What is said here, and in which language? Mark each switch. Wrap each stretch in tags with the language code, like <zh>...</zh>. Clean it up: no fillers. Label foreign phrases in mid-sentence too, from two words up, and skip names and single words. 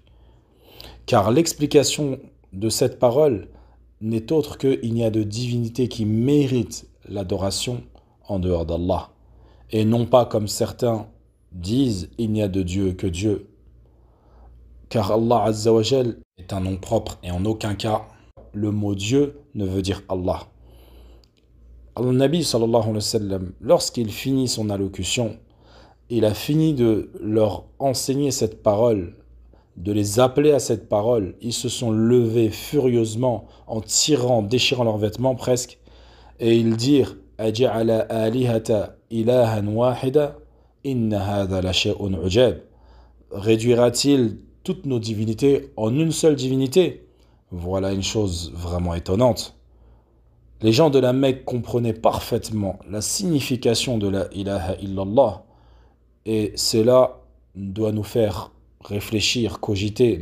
<fr>Car l'explication de cette parole n'est autre qu'il n'y a de divinité qui mérite l'adoration en dehors d'Allah. Et non pas comme certains disent, il n'y a de Dieu que Dieu. Car Allah</fr> <ar>عز وجل</ar> <fr>est un nom propre et en aucun cas le mot Dieu ne veut dire Allah.</fr> <ar>النبي صلى الله عليه وسلم,</ar> <fr>lorsqu'il finit son allocution, il a fini de leur enseigner cette parole, de les appeler à cette parole. Ils se sont levés furieusement en tirant, déchirant leurs vêtements presque, et ils dirent</fr> <ar>أجعل الآلهة إلها واحدا إن هذا لشيء عجاب.</ar> <fr>Réduira-t-il toutes nos divinités en une seule divinité? Voilà une chose vraiment étonnante. Les gens de la Mecque comprenaient parfaitement la signification de</fr> <ar>لا إله إلا الله,</ar> <fr>et cela doit nous faire réfléchir, cogiter.</fr>